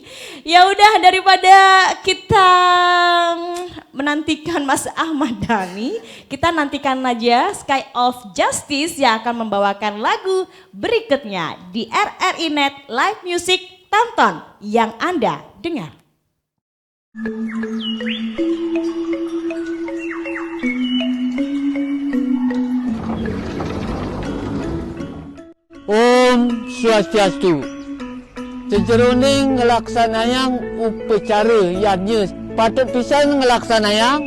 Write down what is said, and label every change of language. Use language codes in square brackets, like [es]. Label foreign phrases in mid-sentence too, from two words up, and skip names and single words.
[id] Ya udah daripada kita menantikan Mas Ahmad Dhani, kita nantikan aja Sky of Justice yang akan membawakan lagu berikutnya di RRI Net Live Music. Tonton yang Anda dengar. [ban] Om Swastiastu. Sejeroning ngelaksanayang upacara yadnya patut pisan ngelaksanayang.